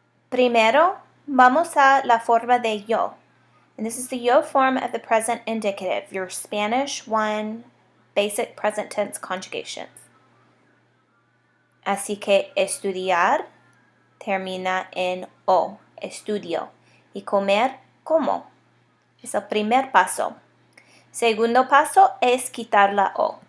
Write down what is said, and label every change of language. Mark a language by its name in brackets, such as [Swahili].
[Spanish] Primero, vamos a la forma de yo. [English] And this is the yo form of the present indicative, your Spanish 1 basic present tense conjugations. [Spanish] Así que estudiar termina en o, estudio, y comer, como. Es el primer paso. Segundo paso es quitar la o.